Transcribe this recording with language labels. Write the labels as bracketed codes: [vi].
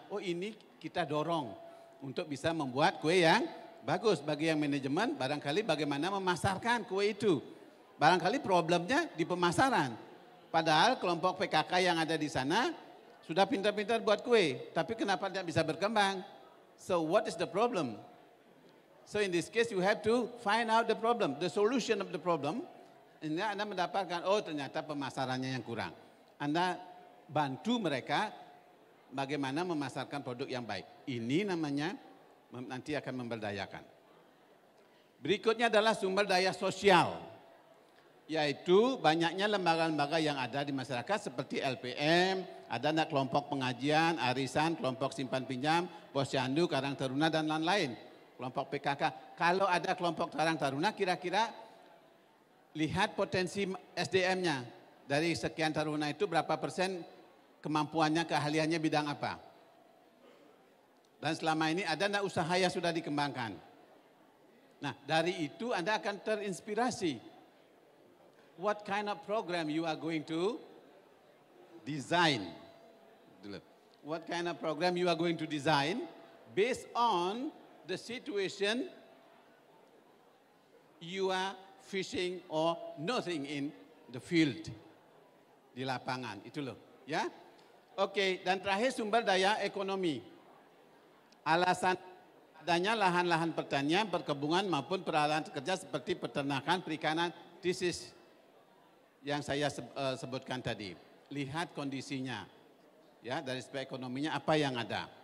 [id] Oh ini kita dorong untuk bisa membuat kue yang bagus. Bagi yang manajemen, barangkali bagaimana memasarkan kue itu. Barangkali problemnya di pemasaran. Padahal kelompok PKK yang ada di sana sudah pintar-pintar buat kue, tapi kenapa tidak bisa berkembang? [en] So what is the problem? So in this case you have to find out the problem, the solution of the problem, [id] ini Anda mendapatkan, oh ternyata pemasarannya yang kurang. Anda bantu mereka bagaimana memasarkan produk yang baik. Ini namanya nanti akan memberdayakan. Berikutnya adalah sumber daya sosial, yaitu banyaknya lembaga-lembaga yang ada di masyarakat seperti LPM, ada anak kelompok pengajian, arisan, kelompok simpan pinjam, posyandu, Karang Taruna dan lain-lain. Kelompok PKK. Kalau ada kelompok Karang Taruna, kira-kira lihat potensi SDM-nya. Dari sekian taruna itu berapa persen kemampuannya, keahliannya bidang apa. Dan selama ini ada enggak usaha yang sudah dikembangkan. Nah, dari itu Anda akan terinspirasi. [en] What kind of program you are going to design? What kind of program you are going to design based on the situation you are fishing or nothing in the field, [id] di lapangan, itu loh, ya. Oke, dan terakhir sumber daya ekonomi. Alasan adanya lahan-lahan pertanian, perkebunan maupun peralatan kerja seperti peternakan, perikanan, [en] this is [id] yang saya sebutkan tadi. Lihat kondisinya, ya, dari aspek ekonominya apa yang ada.